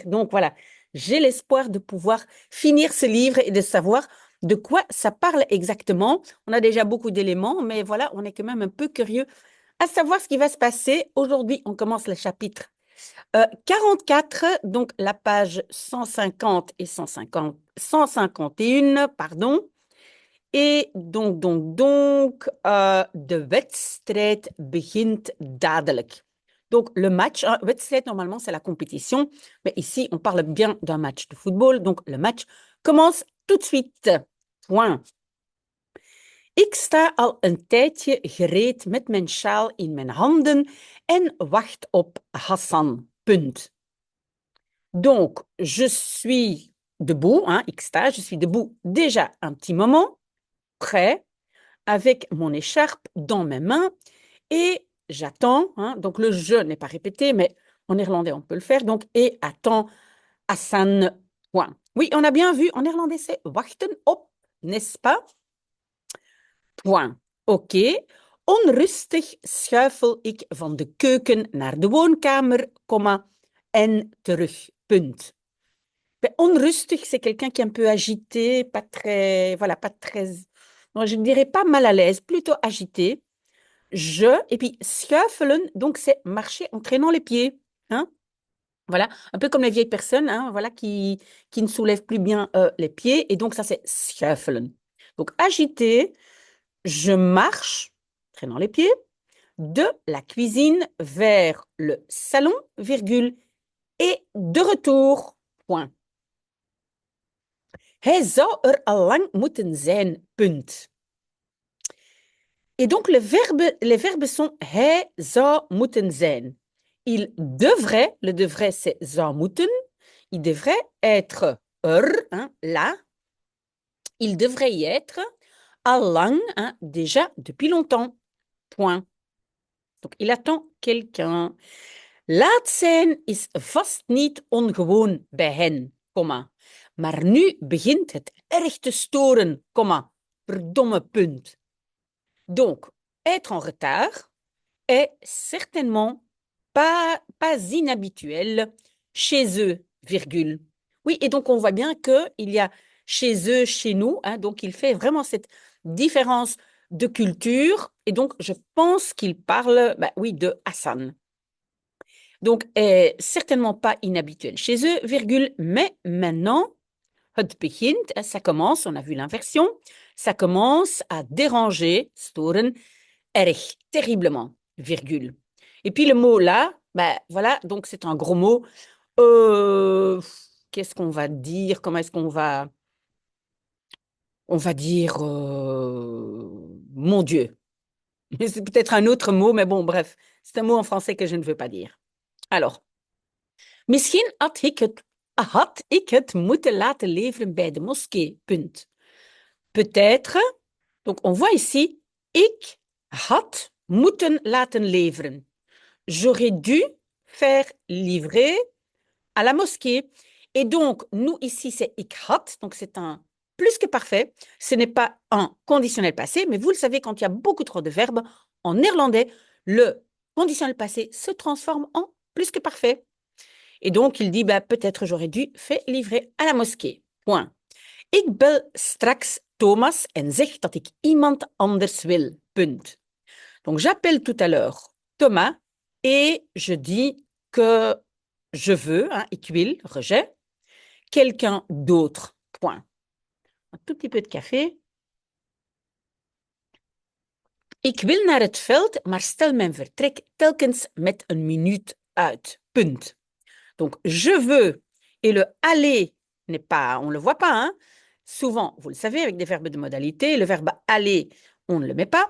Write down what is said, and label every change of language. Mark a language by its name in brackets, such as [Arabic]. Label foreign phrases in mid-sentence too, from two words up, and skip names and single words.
[French] Donc voilà, j'ai l'espoir de pouvoir finir ce livre et de savoir de quoi ça parle exactement. On a déjà beaucoup d'éléments, mais voilà, on est quand même un peu curieux à savoir ce qui va se passer. Aujourd'hui, on commence le chapitre 44, donc la page 150 et 151, pardon. [Dutch] Et de wedstrijd begint dadelijk. [French] Donc, le match, hein, wedstrijd, normalement, c'est la compétition, mais ici, on parle bien d'un match de football, donc le match commence tout de suite. Point. [Dutch] Ik sta al een tijdje gereed met mijn sjaal in mijn handen en wacht op Hassan. Punt. [French] Donc, je suis debout, hein, Xta, je suis debout déjà un petit moment, prêt, avec mon écharpe dans mes mains, et j'attends, hein, donc le je n'est pas répété, mais en néerlandais on peut le faire, donc, et attends Hassan, point. Oui, on a bien vu, en néerlandais c'est [Dutch] wachten op, [French] n'est-ce pas? Point. OK. [Dutch] Onrustig schuifel ik van de keuken naar de woonkamer, en terug, punt. [French] Ben, onrustig, c'est quelqu'un qui est un peu agité, pas très, voilà, pas très, non, je ne dirais pas mal à l'aise, plutôt agité. Et puis schuifelen, donc c'est marcher en traînant les pieds, hein. Voilà, un peu comme les vieilles personnes, hein, voilà, qui ne soulèvent plus bien les pieds, et donc ça c'est schuifelen. Donc agité, je marche, traînant les pieds, de la cuisine vers le salon, virgule, et de retour, point. [Dutch] Hij zou al lang moeten zijn, punt. [French] Et donc, les verbes sont [Dutch] hij zou moeten zijn. [French] Il devrait, le devrait c'est [Dutch] zou moeten, [French] il devrait être hein, là, il devrait y être [Dutch] al lang, [French] hein, déjà depuis longtemps, point. Donc, il attend quelqu'un. [Dutch] Laat zijn is vast niet ongewoon bij hen, komma. Maar nu begint het erg te storen, komma. Verdomme punt. [French] Donc, être en retard est certainement pas inhabituel chez eux, virgule. Oui, et donc on voit bien qu'il y a chez eux, chez nous, hein, donc il fait vraiment cette différence de culture, et donc je pense qu'il parle, bah, oui, de Hassan. Donc, est certainement pas inhabituel chez eux, virgule, mais maintenant, [Dutch] het begint, [French] ça commence, on a vu l'inversion, ça commence à déranger, [Dutch] storen, erg, [French] terriblement, virgule. Et puis le mot là, ben voilà, donc c'est un gros mot. Qu'est-ce qu'on va dire? Comment est-ce qu'on va... On va dire mon Dieu. C'est peut-être un autre mot, mais bon, bref, c'est un mot en français que je ne veux pas dire. Alors, [Dutch] misschien had ik het moeten laten leveren bij de moskee, punt. [French] Peut-être, donc on voit ici, [Dutch] ik had moeten laten leveren. [French] J'aurais dû faire livrer à la mosquée. Et donc, nous, ici, c'est [Dutch] ik had, [French] donc c'est un plus que parfait. Ce n'est pas un conditionnel passé, mais vous le savez, quand il y a beaucoup trop de verbes, en néerlandais, le conditionnel passé se transforme en plus que parfait. Et donc, il dit, bah, peut-être j'aurais dû faire livrer à la mosquée. Point. [Dutch] Ik bel straks Thomas en zeg dat ik iemand anders wil. Punt. [French] Donc, j'appelle tout à l'heure Thomas et je dis que je veux, hein, [Dutch] ik wil, [French] rejet, quelqu'un d'autre. Point. Un tout petit peu de café. [Dutch] Ik wil naar het veld, maar stel mijn vertrek telkens met een minuut uit. Punt. [French] Donc, je veux et le aller n'est pas, on ne le voit pas, hein. Souvent, vous le savez, avec des verbes de modalité, le verbe aller, on ne le met pas.